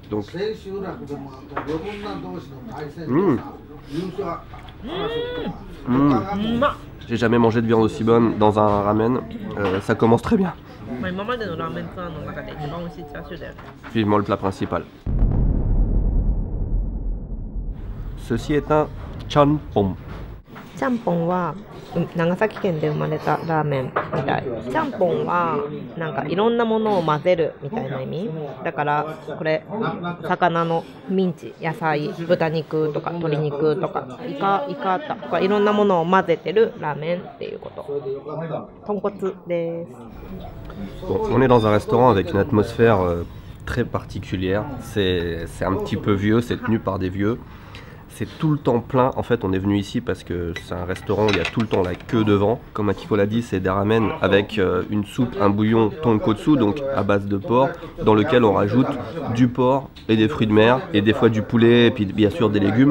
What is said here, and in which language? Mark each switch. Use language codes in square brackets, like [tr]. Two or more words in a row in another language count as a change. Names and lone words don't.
[fr] Donc, j'ai jamais mangé de viande aussi bonne dans un ramen. Ça commence très bien. Vivement le plat principal. Ceci est un chanpon. [ja] ちゃんぽんは長崎県で生まれたラーメンみたい。ちゃんぽんはなんかいろんなものを混ぜるみたいな意味だから、これ魚のミンチ、野菜、豚肉とか鶏肉とかイカとかいろんなものを混ぜてるラーメンっていうこと。豚骨です。 [fr] Bon, on est dans un restaurant avec une atmosphère très particulière. C'est un petit peu vieux, c'est tenu par des vieux. C'est tout le temps plein. En fait, on est venu ici parce que c'est un restaurant où il y a tout le temps la queue devant. Comme Akiko l'a dit, c'est des ramen avec une soupe, un bouillon tonkotsu, donc à base de porc, dans lequel on rajoute du porc et des fruits de mer, et des fois du poulet, et puis bien sûr des légumes.